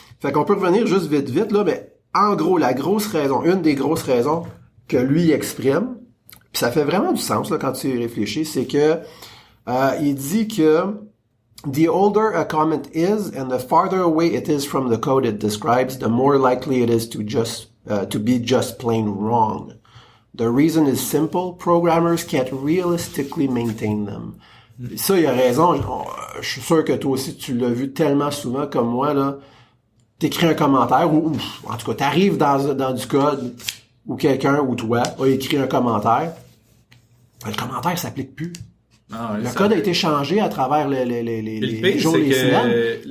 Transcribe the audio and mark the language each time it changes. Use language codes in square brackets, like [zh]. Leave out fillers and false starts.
[fr] Fait qu'on peut revenir juste vite, là, mais en gros, une des grosses raisons que lui exprime, puis ça fait vraiment du sens, là, quand tu y réfléchis, c'est que, il dit que [en] the older a comment is and the farther away it is from the code it describes, the more likely it is to be just plain wrong. The reason is simple. Programmers can't realistically maintain them. [fr] Ça, il a raison. Je suis sûr que toi aussi, tu l'as vu tellement souvent comme moi, là. T'écris un commentaire ou en tout cas, t'arrives dans du code où quelqu'un ou toi a écrit un commentaire. Le commentaire s'applique plus. Le code a été changé à travers les jours et les semaines.